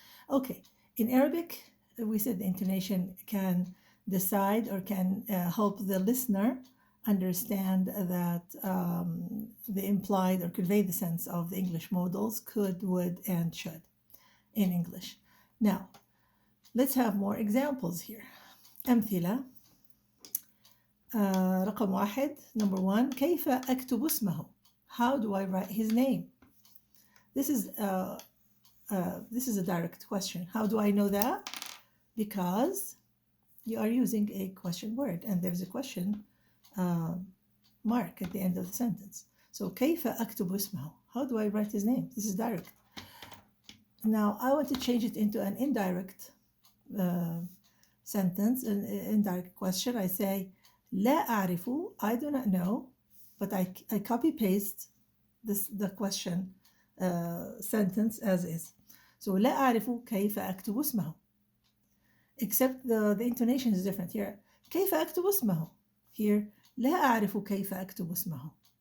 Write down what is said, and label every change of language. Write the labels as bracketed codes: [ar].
[en] Okay, in Arabic, we said the intonation can decide or can help the listener understand that the implied or convey the sense of the English modals could, would, and should in English. Now, let's have more examples here. [ar] أمثلة. رقم واحد, [en] number one, [ar] كيف أكتب اسمه? [en] How do I write his name? This is a direct question. How do I know that? Because you are using a question word and there's a question mark at the end of the sentence. [ar] So كيف أكتب اسمه? [en] How do I write his name? This is direct. Now I want to change it into an indirect sentence, an indirect question. I say [ar] لا أعرف, [en] I do not know, but I copy paste the question sentence as is. [ar] So لا أعرف كيف أكتب اسمه. [en] Except the intonation is different here. [ar] كيف أكتب اسمه? Here لا أعرف كيف أكتب اسمه.